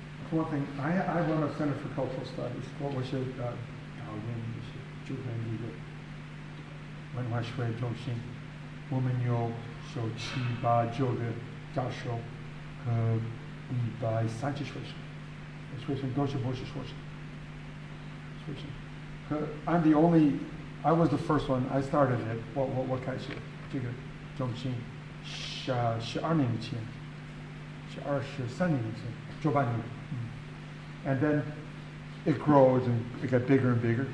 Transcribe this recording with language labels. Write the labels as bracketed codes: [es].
[en] Well, one thing, I run a Center for Cultural Studies. [zh] 我是导演，也是主办一个文化学中心。我们有7、8、9个教授和130学生，学生都是博士硕士。 [en] 学生，I'm the only. I was the first one. I started it. [zh] 我开始这个中心12年以前，23年以前，98年。 [en] And then it grows and it got bigger and bigger.